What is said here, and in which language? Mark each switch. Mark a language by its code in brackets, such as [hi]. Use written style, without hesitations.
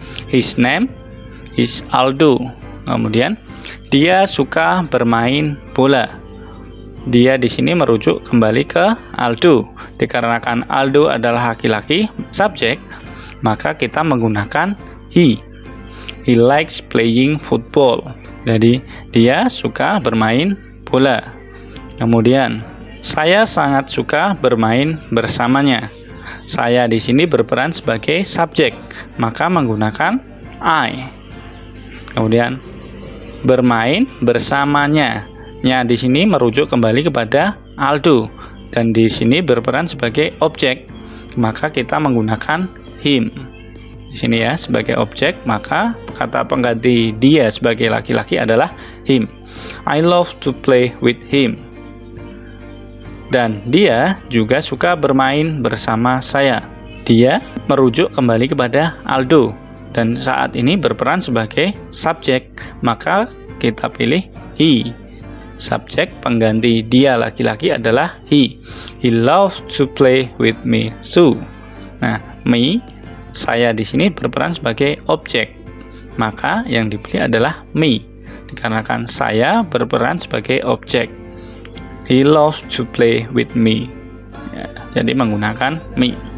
[en] His name is Aldo. [id] Kemudian dia suka bermain bola. Dia di sini merujuk kembali ke Aldo. Dikarenakan Aldo adalah laki-laki, subjek, maka kita menggunakan he. [en] He likes playing football. [id] Jadi dia suka bermain bola. Kemudian saya sangat suka bermain bersamanya. Saya di sini berperan sebagai subjek, maka menggunakan I. Kemudian bermain bersamanya. Nya di sini merujuk kembali kepada Aldo dan di sini berperan sebagai objek, maka kita menggunakan him. Di sini ya sebagai objek, maka kata pengganti dia sebagai laki-laki adalah him. [en] I love to play with him. [id] Dan dia juga suka bermain bersama saya. Dia merujuk kembali kepada Aldo dan saat ini berperan sebagai subjek, maka kita pilih he. Subjek pengganti dia laki-laki adalah he. [en] He loves to play with me too. [id] Nah, me, saya di sini berperan sebagai objek, maka yang dipilih adalah me dikarenakan saya berperan sebagai objek. [en] He loves to play with me. [id] Ya, jadi menggunakan me.